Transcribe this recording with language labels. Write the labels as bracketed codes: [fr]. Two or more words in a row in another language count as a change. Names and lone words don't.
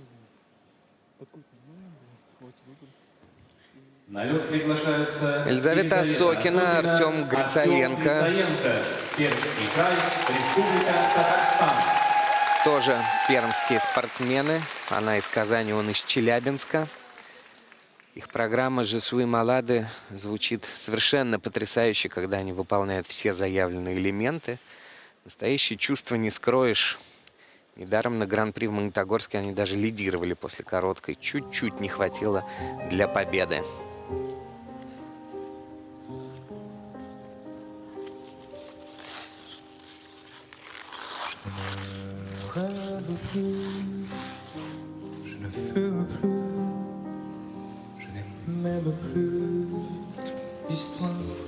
[ru] На лед приглашаются Елизавета Осокина, Артем Грицаенко. Пермский край, Республика Татарстан. Тоже пермские спортсмены. Она из Казани, он из Челябинска. Их программа «Je suis malade» звучит совершенно потрясающе, когда они выполняют все заявленные элементы. Настоящее чувство не скроешь. Недаром на Гран-при в Магнитогорске они даже лидировали после короткой. Чуть-чуть не хватило для победы. [fr] Je ne fume plus, je n'aime même plus l'histoire.